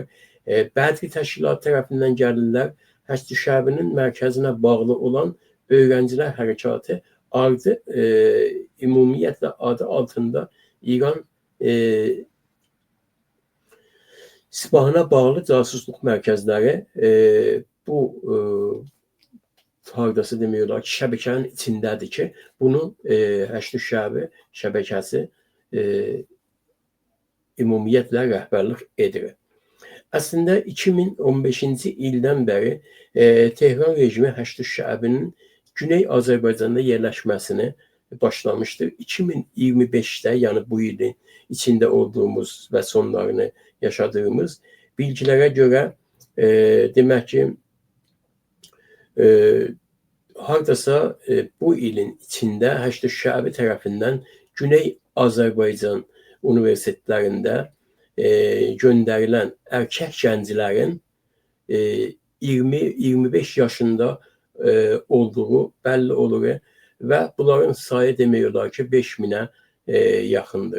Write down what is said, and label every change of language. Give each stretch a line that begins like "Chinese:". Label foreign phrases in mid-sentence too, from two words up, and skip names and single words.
Azerbaijani: Bədri təşkilat tərəfindən gəlirlər. Həşd-ü-Şəbinin mərkəzinə bağlı olan öğrenciler hərəkatı adı ümumiyyətlə adı altında İran İsfahana bağlı casusluq mərkəzləri bu hardasa demək olar ki, şəbəkənin içindədir ki, bunu Həşd-ü-Şəbi şəbəkəsi ümumiyyətlə rəhbərlik edir. Əslində 2015-ci ildən bəri Tehran rejimi Həşd-ü-Şəbinin Güney Azərbaycanda yerləşməsini başlamışdır.
Turkish: 2025'te yani bu ilin içinde olduğumuz ve sonlarını yaşadığımız bilgilere göre demek ki
Azerbaijani: hardasa bu ilin içinde Həşd-ü-Şəbi tərəfindən Güney Azərbaycan universitetlərində göndərilən erkek gəncilərin 20-25 yaşında olduğu belli olur ve bunların sayı demək olar ki 5000'e yaxındır.